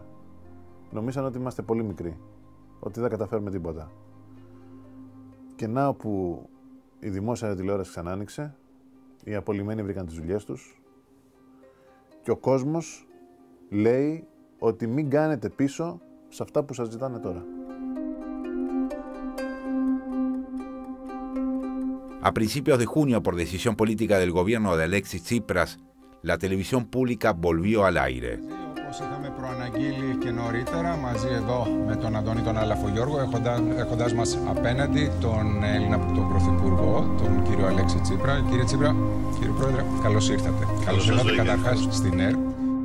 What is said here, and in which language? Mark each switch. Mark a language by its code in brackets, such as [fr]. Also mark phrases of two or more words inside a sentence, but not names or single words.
[el] Νομίζαν ότι είμαστε πολύ μικροί, ότι δεν καταφέρουμε τίποτα. Και να όπου η δημόσια τηλεόραση ξανά άνοιξε, οι απολυμμένοι βρήκαν τις δουλειές τους και ο κόσμος λέει ότι μην κάνετε πίσω σε αυτά που σας ζητάνε τώρα. [es] A principios de junio, por decisión política del gobierno de Alexis Tsipras, la televisión pública volvió al aire. [el] Όπως είχαμε προαναγγείλει και νωρίτερα, μαζί εδώ με τον Αντώνη τον Αλαφογιώργο, έχοντας μας απέναντι τον Έλληνα τον Πρωθυπουργό, τον κύριο Αλέξη Τσίπρα. Κύριε Τσίπρα, κύριε Πρόεδρε, καλώς ήρθατε. Καλώς ήρθατε καταρχάς στην ΕΡΤ.